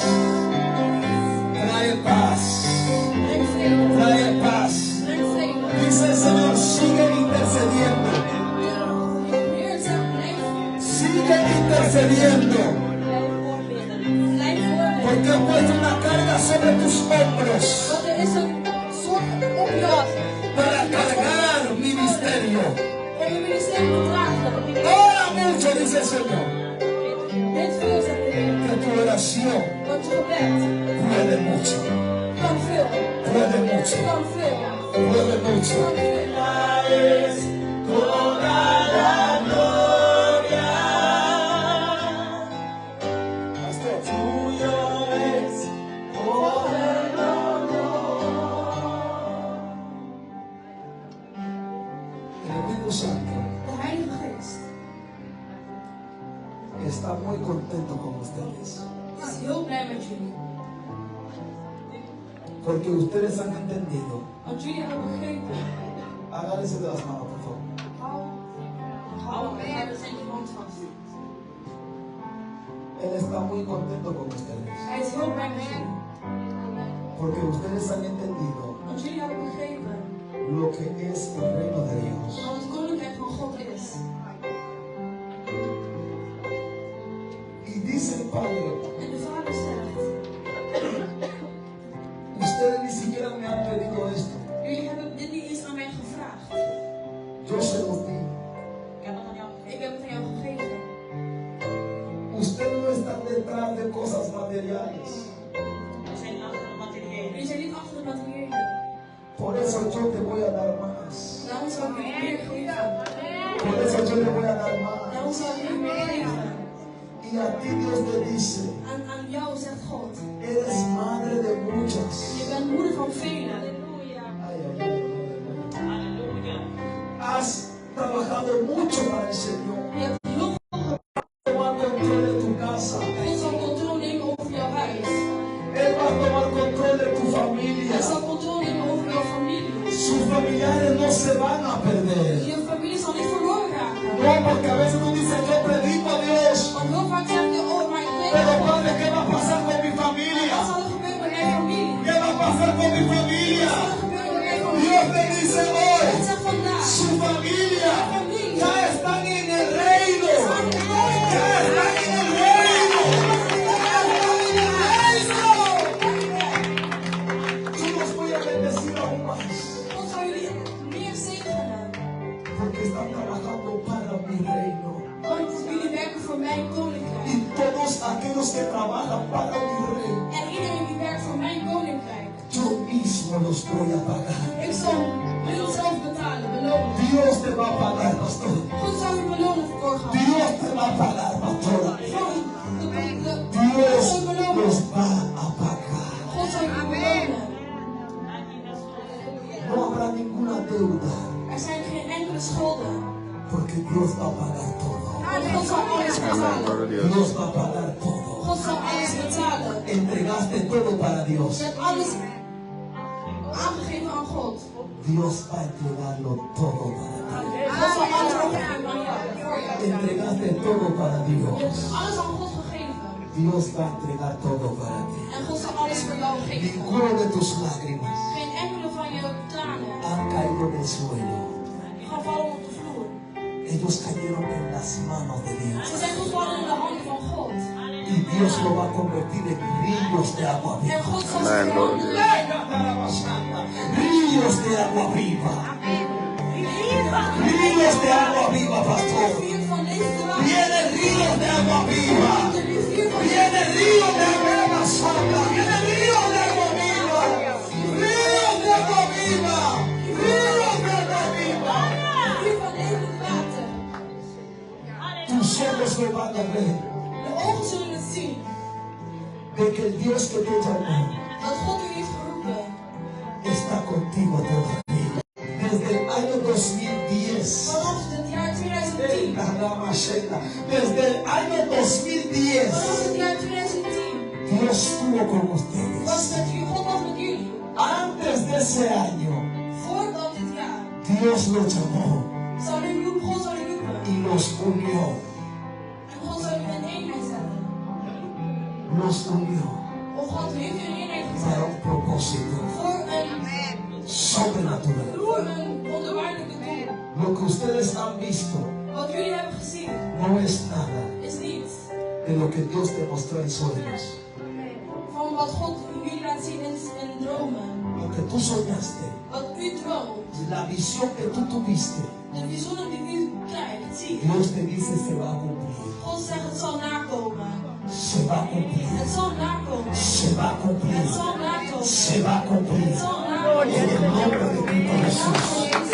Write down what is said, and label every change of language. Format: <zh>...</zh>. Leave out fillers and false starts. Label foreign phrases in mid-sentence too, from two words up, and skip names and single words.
<es>Trae paz. Trae paz. Dice el Señor, sigue intercediendo. Sigue intercediendo. Porque he puesto una carga sobre tus hombros</es> <nl>Want er is een zorg op je af.</nl> <es>para cargar ministerio.</es> <nl>Om je ministerie te dragen.</nl> <es>Ora mucho, dice el Señor,</es> <nl>Dit veel zegt de Heer.</nl> <es>que tu oración</es> <nl>Want je gebed</nl> <es>puede mucho.</es> <nl>kan veel.</nl> <es>Puede mucho.</es> <nl>Kan veel.</nl> <es>Puede mucho.</es> <nl>Kan veel.</nl> <es>Pastor, tuyo es el Espíritu Santo</es> <nl>De Heilige Geest</nl> <es>está muy contento con ustedes.</es> <nl>is heel blij met jullie.</nl> <es>Porque ustedes han entendido.</es> <nl>Want jullie hebben begrepen.</nl> <es>Agárrense de las manos, por favor.</es> <nl>Hou de hand vast.</nl> <es>Él está muy contento con ustedes.</es> <nl>Hij is heel blij met jullie.</nl> <es>Porque ustedes han entendido</es> <nl>Want jullie hebben begrepen</nl> <es>lo que es el reino de Dios.</es> <nl>wat het koninkrijk van God is.</nl> <es>Y dice el Padre,</es> <nl>En de Vader zegt,</nl> <es>ustedes ni siquiera me han pedido esto.</es> <nl>jullie hebben dit niet eens aan mij gevraagd.</nl> <es>Yo se los di.</es> <nl>Ik heb het aan jou gegeven.</nl> <es>Ustedes no están detrás de cosas materiales.</es> <nl>Jullie zijn niet achter het materiële.</nl> <es>Por eso yo te voy a dar más.</es> <nl>Daarom zal ik je meer geven.</nl> <es>Por eso yo le voy a dar más.</es> <nl>Daarom zal ik je meer geven.</nl> <es>Y a ti Dios te dice,</es> <nl>Aan jou zegt God,</nl> <es>eres madre de muchas.</es> <nl>je bent moeder van velen. Ay, ay, ay, ay, ay.</nl> <es>Has trabajado mucho para el Señor.</es> <nl>Je hebt heel</nl> <es>Tomar control de tu casa.</es> <nl>God zal controle nemen over jouw huis.</nl> <es>Él va a tomar control de tu familia.</es> <nl>Hij zal controle nemen over</nl> <es>familiares no se van a perder.</es> <nl>Je familie zal niet verloren raken.</nl> <es>No, porque a veces tú dices, yo predico a Dios.</es> <nl>Want heel vaak zeg je, oh, maar ik weet</nl> <es>Pero</es> <nl>het.</nl> <es>Padre, ¿qué va a pasar con mi</es> <nl>Wat</nl> <es>familia?</es> <nl>zal er gebeuren met mijn familie?</nl> <es>¿Qué va a pasar con mi familia?</es> <nl>Wat zal er gebeuren met mijn familie?</nl> <es>Dios te dice hoy,</es> <nl>Het zegt vandaag.</nl> <es>su familia ya están en el reino. Ya están en el reino. Ya están en el reino. Yo los voy a bendecir aún más.</es> <nl>God zal jullie meer zegenen.</nl> <es>Porque están trabajando para mi reino.</es> <nl>Want jullie werken voor mijn koninkrijk.</nl> <es>Y todos aquellos que trabajan para mi reino,</es> <nl>En iedereen die werkt voor mijn koninkrijk.</nl> <es>yo mismo los voy a pagar.</es> <nl>Ik zal hun zelf betalen, belonen.</nl> <es>Dios te va a pagar, pastor.</es> <nl>God zal u belonen voor gehad.</nl> <es>Dios te va a pagar, pastora.</es> <nl>God</nl> <es>Dios</es> <nl>zal u belonen.</nl> <es>los va a pagar.</es> <nl>God zal u belonen.</nl> <es>No habrá ninguna deuda,</es> <nl>Er zijn geen enkele schulden.</nl> <es>porque Dios va a pagar todo.</es> <nl>Want God zal alles</nl> <es>Amén, gloria</es> <nl>betalen.</nl> <es>a Dios. Dios va a pagar todo.</es> <nl>God zal alles betalen.</nl> <es>Entregaste todo para Dios.</es> <nl>Je hebt alles aangegeven aan God.</nl> <es>Dios va a entregarlo todo para ti.</es> <nl>God zal alles overgeven aan jou. Voor jou.</nl> <es>Entregaste todo para</es> <nl>Je</nl> <es>Dios.</es> <nl>hebt alles aan God gegeven.</nl> <es>Dios va a entregar todo para ti.</es> <nl>En God zal alles voor jou geven.</nl> <es>Ninguno de tus lágrimas</es> <nl>Geen enkele van je tranen</nl> <es>han caído en el suelo.</es> <nl>gaan vallen op de vloer.</nl> <es>Ellos cayeron en las manos de Dios.</es> <nl>Ze zijn gevallen in de handen van God.</nl> <es>Y Dios lo va a convertir en ríos de agua</es> <nl>En</nl> <es>viva.</es> <nl>God zal ze</nl> <es>Amén, gloria a Dios. Ríos de agua viva. Ríos de agua viva, pastor.</es> <nl>rivier van levende</nl> <es>Viene ríos de agua viva.</es> <nl>de rivier van</nl> <es>Viene ríos de agua santa. Viene ríos de agua viva. Ríos de agua viva. Ríos de agua viva.</es> <nl>rivier van levend water.</nl> <es>Tus ojos me van a ver</es> <nl>De ogen zullen het zien.</nl> <es>de que el Dios que te llamó</es> <nl>Dat God u heeft geroepen.</nl> <es>está contigo todavía. Desde el año 2010.</es> <nl>Vanaf het jaar 2010.</nl> <es>Desde el año 2010.</es> <nl>Vanaf het jaar 2010.</nl> <es>Dios estuvo con ustedes.</es> <nl>Was met u, God was met jullie.</nl> <es>Antes de ese año,</es> <nl>Voordat dit jaar.</nl> <es>Dios los llamó</es> <nl>Zal u roepen, God zal u roepen.</nl> <es>y los unió.</es> <nl>En God zal u in eenheid zetten.</nl> <es>Los unió</es> <nl>Of God heeft u in eenheid</nl> <es>para</es> <nl>gezet.</nl> <es>un propósito</es> <nl>Voor</nl> <es>sobrenatural.</es> <nl>een wonderbaarlijke doel.</nl> <es>Lo que ustedes han visto</es> <nl>Wat jullie hebben gezien</nl> <es>no es nada</es> <nl>is niets</nl> <es>de lo que Dios te mostró en sueños.</es> <nl>van wat God jullie laat zien in dromen.</nl> <es>Lo que tú soñaste,</es> <nl>Wat u droomt,</nl> <es>la visión que tú tuviste,</es> <nl>de visioenen die u krijgt, ziet.</nl> <es>Dios te dice se va a cumplir.</es> <nl>God zegt het zal nakomen.</nl> <es>Se va a cumplir.</es> <nl>Het zal nakomen.</nl> <es>Se va a cumplir.</es> <nl>Het zal nakomen.</nl> <es>Se va a cumplir.</es> <nl>Het zal nakomen.</nl> <es>En el nombre de Cristo Jesús.</es>